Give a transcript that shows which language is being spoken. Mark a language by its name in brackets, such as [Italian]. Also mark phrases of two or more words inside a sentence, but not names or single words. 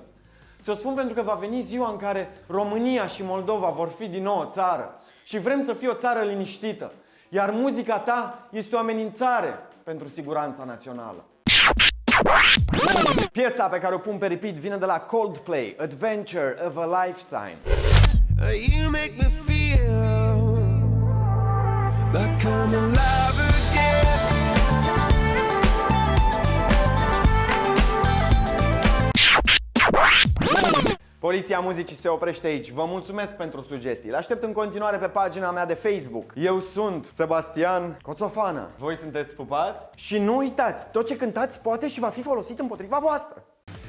[Romanian] Ți-o spun pentru că va veni ziua în care România și Moldova vor fi din nou o țară. Și vrem să fie o țară liniștită. Iar muzica ta este o amenințare pentru siguranța națională. Piesa pe care o pun pe repeat vine de la Coldplay, Adventure of a Lifetime. [English] You make me feel like I'm alive again. [Romanian] Poliția Muzicii se oprește aici. Vă mulțumesc pentru sugestii. Le aștept în continuare pe pagina mea de Facebook. Eu sunt Sebastian Coțofană. Voi sunteți pupați? Și nu uitați, tot ce cântați poate și va fi folosit împotriva voastră.